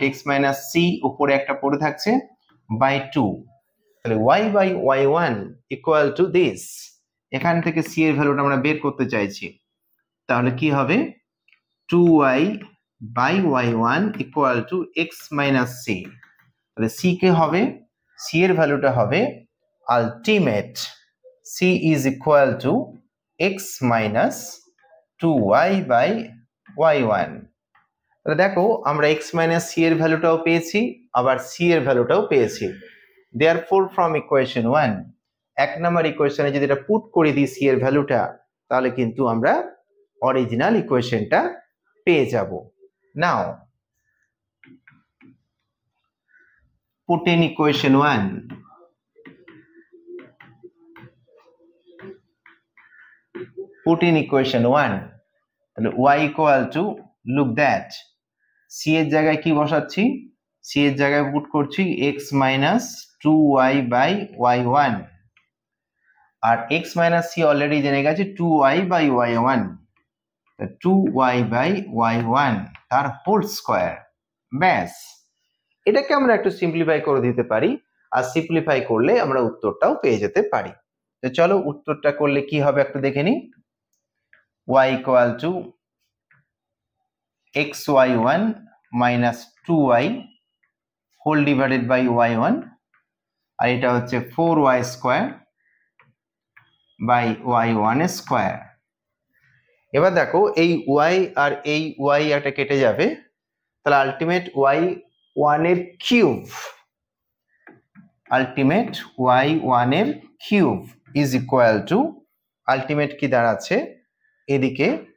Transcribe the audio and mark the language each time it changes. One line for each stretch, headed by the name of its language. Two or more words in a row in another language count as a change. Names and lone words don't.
Bangla: x মাইনাস c উপরে একটা পড়ে থাকছে বাই 2 তাহলে y বাই y1
English: equal to this
Bangla: এখান থেকে c এর ভ্যালুটা আমরা বের করতে চাইছি তাহলে কি হবে 2y বাই y1
English: equal to
Bangla: x মাইনাস c তাহলে c কে হবে c এর ভ্যালুটা হবে আলটিমেট
English: c is equal to x minus 2y by y1
Bangla: তাহলে দেখো আমরা
English: x minus c
Bangla: এর ভ্যালুটাও পেয়েছি আবার c এর ভ্যালুটাও পেয়েছি
English: therefore from equation 1
Bangla: এক নম্বর ইকুয়েশনে যদি এটা পুট করে দিই c এর ভ্যালুটা তাহলে কিন্তু আমরা অরিজিনাল ইকুয়েশনটা পেয়ে যাব নাও
English: put in equation 1 put in equation 1 তাহলে y equal to look that
Bangla: c এর জায়গায় কি বসাচ্ছি c এর জায়গায় পুট করছি
English: x minus 2y by y1
Bangla: আর
English: x minus c
Bangla: অলরেডি জেনে গেছে
English: 2y by y1 2y by y1
Bangla: তার
English: whole square
Bangla: ব্যাস এটাকে আমরা একটু সিম্পলিফাই করে দিতে পারি আর সিম্পলিফাই করলে আমরা উত্তরটাও পেয়ে যেতে পারি তো চলো উত্তরটা করলে কি হবে একটু দেখে নি
English: y equal to xy1 minus 2y whole divided by y1
Bangla: আর এটা হচ্ছে
English: 4y square by y1 square
Bangla: এবার দেখো এই y আর এই y এটা কেটে যাবে তাহলে আলটিমেট y1 এর কিউব আলটিমেট y1 এর কিউব
English: is equal to
Bangla: আলটিমেট কি দাঁড়াচ্ছে এদিকে